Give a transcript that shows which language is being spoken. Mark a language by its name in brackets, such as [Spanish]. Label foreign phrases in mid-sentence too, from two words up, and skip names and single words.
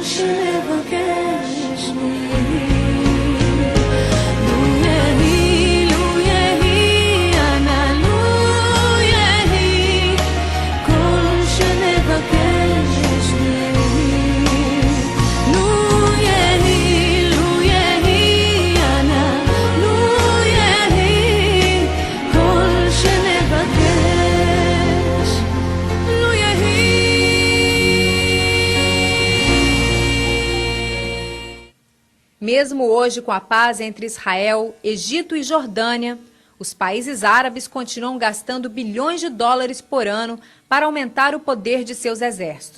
[Hebrew] שנבקש לו יהי לו יהי לו יהי אנא לו יהי כל שנבקש לו יהי לו יהי לו יהי אנא לו יהי כל שנבקש לו יהי [Portuguese] Mesmo hoje, com a paz entre Israel, Egito e Jordânia, os países árabes continuam gastando bilhões de dólares por ano para aumentar o poder de seus exércitos.